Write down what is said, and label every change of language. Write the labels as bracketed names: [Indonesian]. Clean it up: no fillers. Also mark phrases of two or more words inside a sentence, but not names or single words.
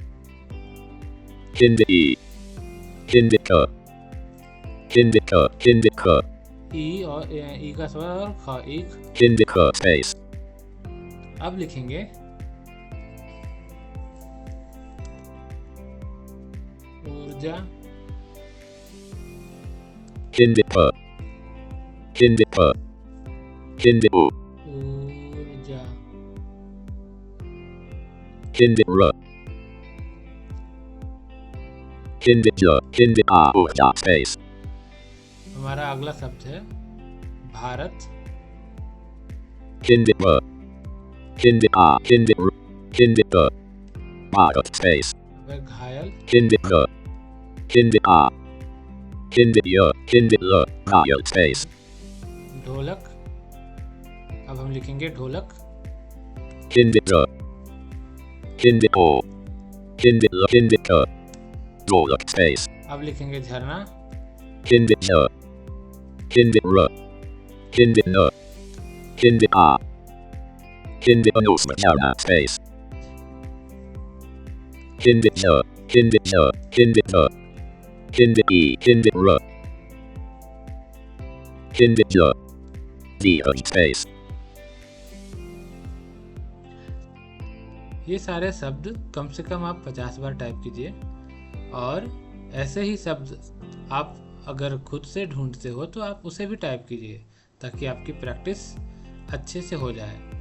[Hindi] ई और ई का स्वर और ख ईख। अब लिखेंगे ऊर्जा, Kindipa. Kindipa. Kindipu. ऊर्जा, Kindira. Kindija. Kindida. Urja. Space. हमारा अगला शब्द है भारत, Kindira. Kindida. Kindira. Kindida. Bharat. Space. अगर घायल, Kindida. Kindida. Kindida. Kindida. Bharat. Space. ढोलक, अब हम लिखेंगे ढोलक, Kindida. Kindipo. Kindida. Kindika. Dolak. Space. अब लिखेंगे झरना, Kindija. Kindira. Kindina. Kindida. Kindinusmajana. Space. Kindija. Kindija. Kindida. Kindidi. Kindira. Kindija. Diva. Space. ये सारे शब्द कम से कम आप 50 बार टाइप कीजिए और ऐसे ही शब्द आप अगर खुद से ढूंढते हो तो आप उसे भी टाइप कीजिए ताकि आपकी प्रैक्टिस अच्छे से हो जाए।